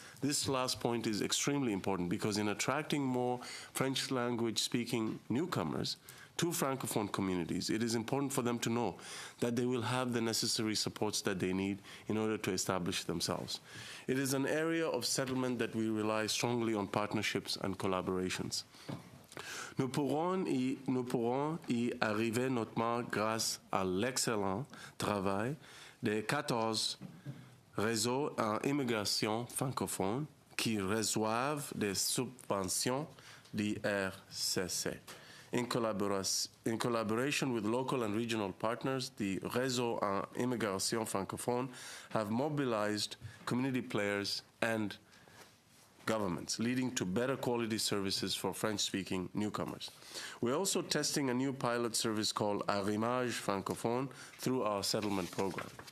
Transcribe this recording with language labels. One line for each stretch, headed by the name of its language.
English: This last point is extremely important because in attracting more French language speaking newcomers to Francophone communities, it is important for them to know that they will have the necessary supports that they need in order to establish themselves. It is an area of settlement that we rely strongly on partnerships and collaborations.
French: Nous pourrons y arriver notamment grâce à l'excellent travail des 14 réseaux en immigration francophone qui reçoivent des subventions d'IRCC.
English: In collaboration with local and regional partners, the Réseau en Immigration Francophone have mobilized community players and governments, leading to better quality services for French-speaking newcomers. We're also testing a new pilot service called Arrimage Francophone through our settlement program.